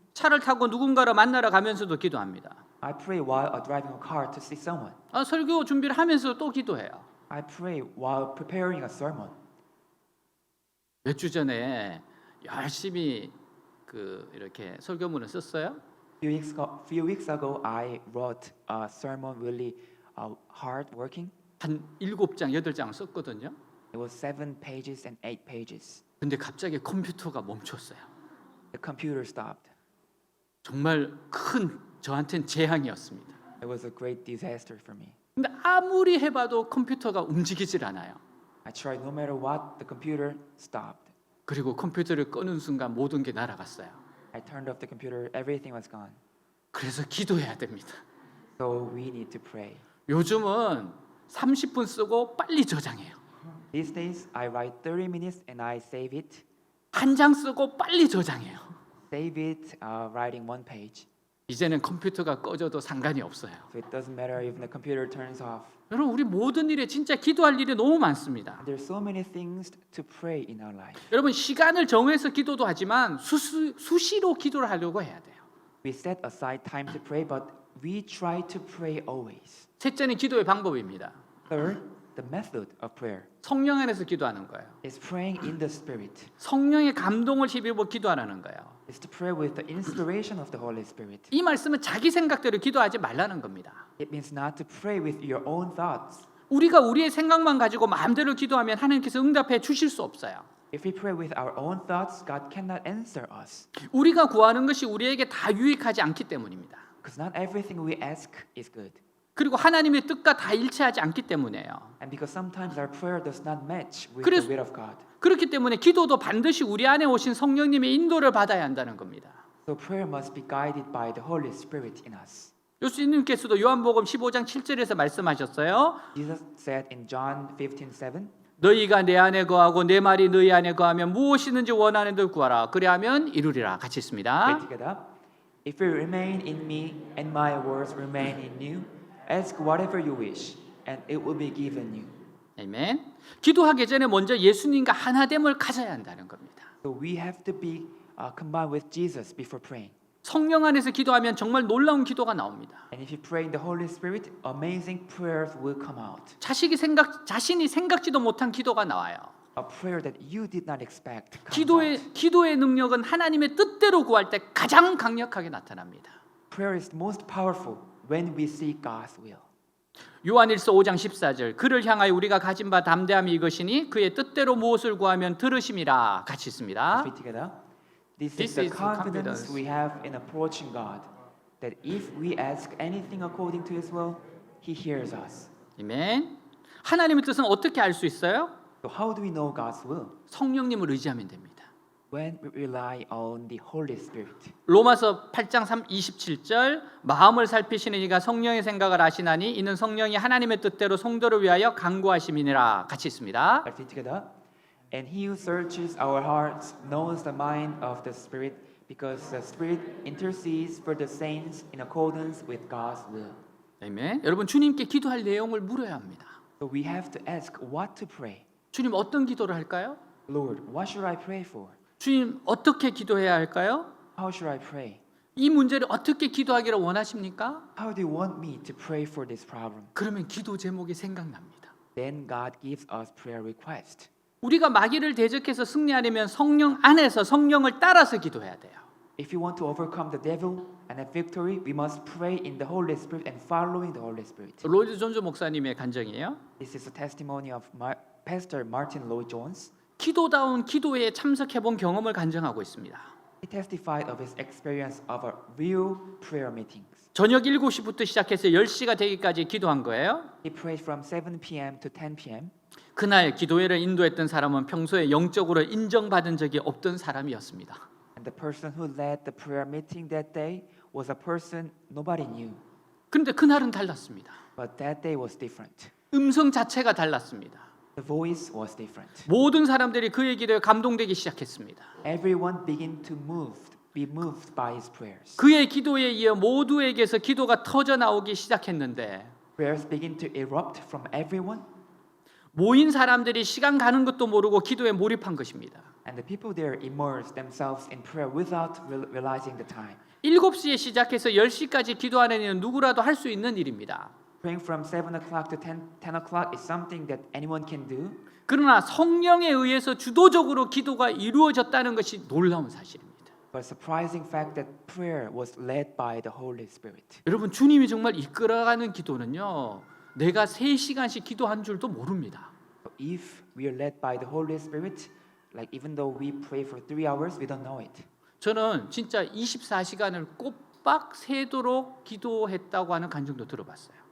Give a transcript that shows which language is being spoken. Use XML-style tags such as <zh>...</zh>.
<ko>차를 타고 누군가를 만나러 가면서도 기도합니다.</ko> <en>I pray while driving a car to see someone.</en> <ko>설교 준비를 하면서 또 기도해요.</ko> <en>I pray while preparing a sermon.</en> <ko>몇 주 전에 열심히 이렇게 설교문을 썼어요.</ko> <en>Few weeks ago, I wrote a sermon really hard working.</en> <ko>한 7장, 8장을 썼거든요.</ko> <en>It was 7 pages and 8 pages.</en> <ko>근데 갑자기 컴퓨터가 멈췄어요.</ko> <en>The computer stopped.</en> <ko>정말 큰 저한테는 재앙이었습니다.</ko> <en>It was a great disaster for me.</en> <ko>근데 아무리 해봐도 컴퓨터가 움직이질 않아요.</ko> <en>I tried no matter what, the computer stopped.</en> <ko>그리고 컴퓨터를 끄는 순간 모든 게 날아갔어요.</ko> <en>I turned off the computer, everything was gone.</en> <ko>그래서 기도해야 됩니다.</ko> <en>So we need to pray.</en> <ko>요즘은 30분 쓰고 빨리 저장해요.</ko> <en>These days, I write 30 minutes and I save it.</en> <ko>한 장 쓰고 빨리 저장해요.</ko> <en>Save it, writing 1 page.</en> <ko>이제는 컴퓨터가 꺼져도 상관이 없어요.</ko> <en>So it doesn't matter if the computer turns off.</en> <ko>여러분 우리 모든 일에 진짜 기도할 일이 너무 많습니다.</ko> <en>There's so many things to pray in our life.</en> <ko>여러분 시간을 정해서 기도도 하지만 수시로 기도를 하려고 해야 돼요.</ko> <en>We set aside time to pray, but we try to pray always.</en> <ko>셋째는 기도의 방법입니다.</ko> <en>Third, the method of prayer</en> <ko>성령 안에서 기도하는 거예요.</ko> <en>is praying in the Spirit.</en> <ko>성령의 감동을 힘입어 기도하라는 거예요.</ko> <en>Is to pray with the inspiration of the Holy Spirit.</en> <ko>이 말씀은 자기 생각대로 기도하지 말라는 겁니다.</ko> <en>It means not to pray with your own thoughts.</en> <ko>우리가 우리의 생각만 가지고 마음대로 기도하면 하나님께서 응답해 주실 수 없어요.</ko> <en>If we pray with our own thoughts, God cannot answer us.</en> <ko>우리가 구하는 것이 우리에게 다 유익하지 않기 때문입니다.</ko> <en>Because not everything we ask is good.</en> <ko>그리고 하나님의 뜻과 다 일치하지 않기 때문이에요.</ko> <en>And because sometimes our prayer does not match with</en> <ko>그래서-</ko> <en>the will of God.</en> <ko>그렇기 때문에 기도도 반드시 우리 안에 오신 성령님의 인도를 받아야 한다는 겁니다.</ko> <en>So prayer must be guided by the Holy Spirit in us.</en> <ko>예수님께서도 요한복음 15장 7절에서 말씀하셨어요.</ko> <en>Jesus said in John 15:7,</en> <ko>너희가 내 안에 거하고 내 말이 너희 안에 거하면 무엇이든지 원하는 대로 구하라. 그리하면 이루리라. 같이 있습니다.</ko> <en>together. If you remain in me and my words remain in you, ask whatever you wish, and it will be given you.</en> <ko>아멘. 기도하기 전에 먼저 예수님과 하나됨을 가져야 한다는 겁니다.</ko> <en>So we have to be combined with Jesus before praying.</en> <ko>성령 안에서 기도하면 정말 놀라운 기도가 나옵니다.</ko> <en>And if you pray in the Holy Spirit, amazing prayers will come out.</en> <ko>자신이 생각지도 못한 기도가 나와요.</ko> <en>A prayer that you did not expect comes out.</en> <ko>기도의 능력은 하나님의 뜻대로 구할 때 가장 강력하게 나타납니다.</ko> <en>Prayer is most powerful when we seek God's will.</en> <ko>요한일서 5장 14절 그를 향하여 우리가 가진 바 담대함이 이것이니 그의 뜻대로 무엇을 구하면 들으심이라. 같이 있습니다.</ko> <en>Read together. This This is the is the confidence confidence. we have in approaching God, that if we ask anything according to His will, He hears us.</en> <ko>아멘. 하나님의 뜻은 어떻게 알 수 있어요?</ko> <en>So how do we know God's will?</en> <ko>성령님을 의지하면 됩니다.</ko> <en>When we rely on the Holy Spirit.</en> <ko>로마서 8장 27절 마음을 살피시는 이가 성령의 생각을 아시나니 이는 성령이 하나님의 뜻대로 성도를 위하여 간구하심이니라. 같이 있습니다.</ko> <en>Let's read together. And He who searches our hearts knows the mind of the Spirit, because the Spirit intercedes for the saints in accordance with God's will.</en> <ko>아멘. 여러분 주님께 기도할 내용을 물어야 합니다.</ko> <en>So we have to ask what to pray.</en> <ko>주님 어떤 기도를 할까요?</ko> <en>Lord, what should I pray for?</en> <ko>주님 어떻게 기도해야 할까요?</ko> <en>How should I pray?</en> <ko>이 문제를 어떻게 기도하기를 원하십니까?</ko> <en>How do you want me to pray for this problem?</en> <ko>그러면 기도 제목이 생각납니다.</ko> <en>Then God gives us prayer request.</en> <ko>우리가 마귀를 대적해서 승리하려면 성령 안에서 성령을 따라서 기도해야 돼요.</ko> <en>If you want to overcome the devil and have victory, we must pray in the Holy Spirit and following the Holy Spirit.</en> <ko>로이드 존즈 목사님의 간증이에요.</ko> <en>This is a testimony of Pastor Martin Lloyd-Jones.</en> <ko>기도다운 기도회에 참석해 본 경험을 간증하고 있습니다.</ko> <en>He testified of his experience of a real prayer meetings.</en> <ko>저녁 7시부터 시작해서 10시가 되기까지 기도한 거예요.</ko> <en>He prayed from 7 p.m. to 10 p.m.</en> <ko>그날 기도회를 인도했던 사람은 평소에 영적으로 인정받은 적이 없던 사람이었습니다.</ko> <en>And the person who led the prayer meeting that day was a person nobody knew.</en> <ko>그런데 그날은 달랐습니다.</ko> <en>But that day was different.</en> <ko>음성 자체가 달랐습니다.</ko> <en>The voice was different.</en> <ko>모든 사람들이 그의 기도에 감동되기 시작했습니다.</ko> <en>Everyone began to be moved by his prayers.</en> <ko>그의 기도에 이어 모두에게서 기도가 터져 나오기 시작했는데</ko> <en>Prayers begin to erupt from everyone,</en> <ko>모인 사람들이 시간 가는 것도 모르고 기도에 몰입한 것입니다.</ko> <en>and the people there immerse themselves in prayer without realizing the time.</en> <ko>7시에 시작해서 10시까지 기도하는 일은 누구라도 할 수 있는 일입니다.</ko> <en>Praying from 7 o'clock to 10 o'clock is something that anyone can do.</en> <ko>그러나 성령에 의해서 주도적으로 기도가 이루어졌다는 것이 놀라운 사실입니다.</ko> <en>But surprising fact that prayer was led by the Holy Spirit.</en> <ko>여러분 주님이 정말 이끌어가는 기도는요. 내가 3시간씩 기도한 줄도 모릅니다.</ko> <en>If we are led by the Holy Spirit, like even though we pray for 3 hours, we don't know it.</en> <ko>저는 진짜 24시간을 꼬박 새도록 기도했다고 하는 간증도 들어봤어요.</ko>